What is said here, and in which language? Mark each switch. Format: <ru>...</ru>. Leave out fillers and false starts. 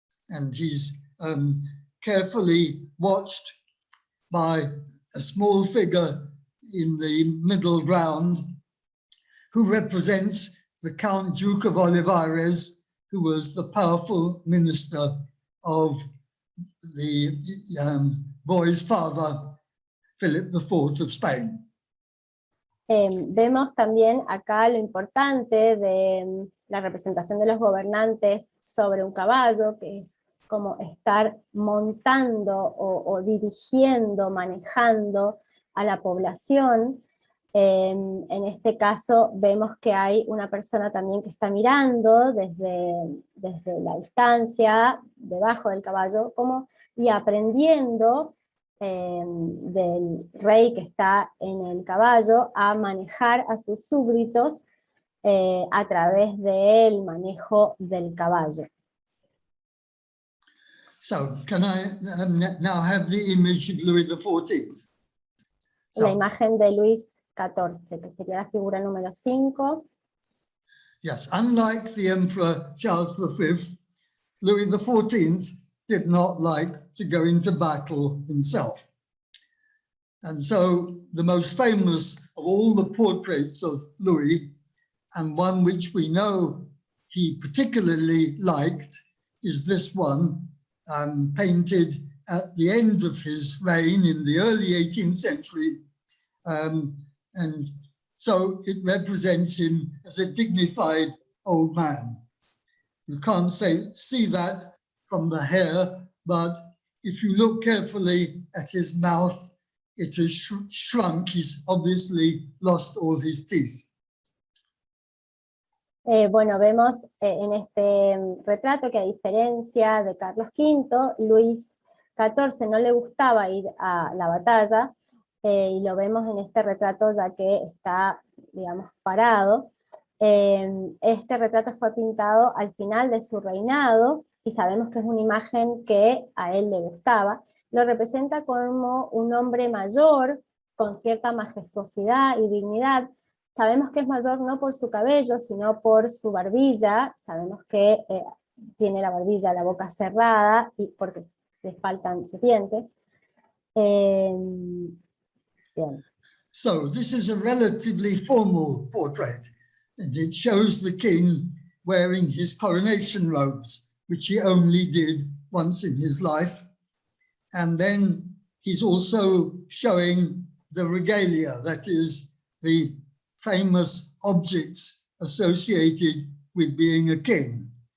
<en>And he's carefully watched by a small figure in the middle ground who represents the Count Duke of Olivares, who was the powerful minister of the boy's father, Philip IV of Spain.</en> <es>Vemos también acá lo importante de la representación de los gobernantes sobre un caballo, que es como estar montando o dirigiendo, manejando a la población. En este caso vemos que hay una persona también que está mirando desde la distancia, debajo del caballo, y aprendiendo del rey que está en el caballo a manejar a sus súbditos a través del manejo del caballo.</es> <en>So, can I now have the image of Louis XIV?</en> <es>La imagen de Luis XIV, que sería la figura número 5.</es> <en>Yes, unlike the Emperor Charles V, Louis XIV did not like to go into battle himself. And so the most famous of all the portraits of Louis, and one which we know he particularly liked, is this one, painted at the end of his reign in the early 18th century. And so it represents him as a dignified old man. You can't see that from the hair, but if you look carefully at his mouth, it has shrunk. He's obviously lost all his teeth.</en> <es>Bueno, vemos en este retrato que a diferencia de Carlos V, Luis XIV no le gustaba ir a la batalla, y lo vemos en este retrato ya que está, digamos, parado. Este retrato fue pintado al final de su reinado, y sabemos que es una imagen que a él le gustaba. Lo representa como un hombre mayor, con cierta majestuosidad y dignidad. Sabemos que es mayor no por su cabello, sino por su barbilla. Sabemos que tiene la barbilla, la boca cerrada, y porque le faltan sus dientes. Bien.</es> <en>So this is a relatively formal portrait, and it shows the king wearing his coronation robes, which he only did once in his life. And then he's also showing the regalia, that is, the famous objects associated with being a king.</en>